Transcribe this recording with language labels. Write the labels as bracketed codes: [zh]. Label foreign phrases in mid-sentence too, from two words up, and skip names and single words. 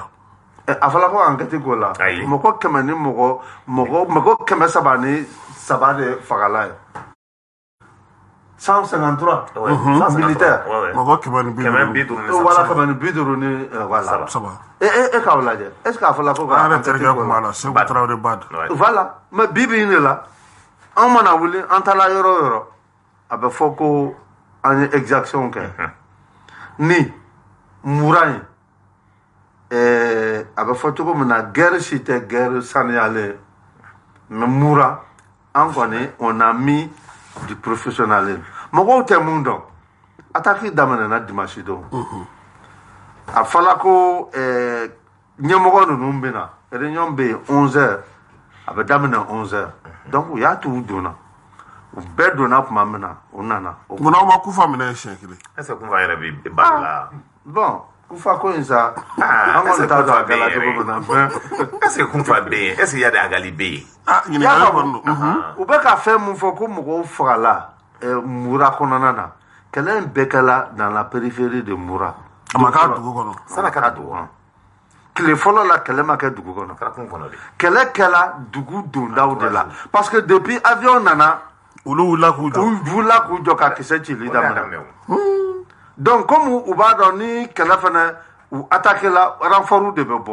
[bm] a fɔra ko enquête k'o la mɔgɔ 100 ni mɔgɔ 300 de fagala ye 153 militaire mɔgɔ 150 wala 150 ni wala e k'aw lajɛ [fr] est ce que [bm] a fɔra ko ka an terikɛ kuma la Seku Tarawele Bad [fr] voilà mais [bm] bi bi in de la an mana wuli an taala yɔrɔ o yɔrɔ a bɛ fɔ ko an ye exaction kɛ ni mura in a bɛ fɔ cogo min na guerre si tɛ guerre saniyalen mais mura an kɔni [fr] on a mis du professionnalisme [bm] mɔgɔw tɛ mun dɔn attaque daminɛna dimanche don a fɔra ko ɲɛmɔgɔ ninnu bɛ na réunion bɛ yen 11h a bɛ daminɛ 11h donc u y'a to u donna u bɛɛ donna tuma min na u nana munna aw ma kufa minɛ siɲɛ kelen [fr] est-ce que [bm] kufa yɛrɛ bɛ bali la bon kufa ko in sa an kɔni t'a dɔn a kɛla cogo min na mais [fr] est ce que [bm] kufa bɛ yen [fr] est ce que [bm] yadi agali bɛ yen ɲininkali kɔni don u bɛ ka fɛn mun fɔ ko mɔgɔw fagala mura kɔnɔna na kɛlɛ in bɛɛ kɛla [fr] dans la périphérie de [bm] mura a ma k'a dugu kɔnɔ sanni a kɛra dugu kɔnɔ tile fɔlɔ la kɛlɛ ma kɛ dugu kɔnɔ kɛlɛ kɛla dugu dondaw de la [fr] parce que depuis [bm] avion nana olu wula k'u jɔ u wula k'u jɔ ka kisɛ cili daminɛ [fr] donc comme [bm] u b'a dɔn ni kɛlɛ fɛnɛ u attaqué la renfort de bɛ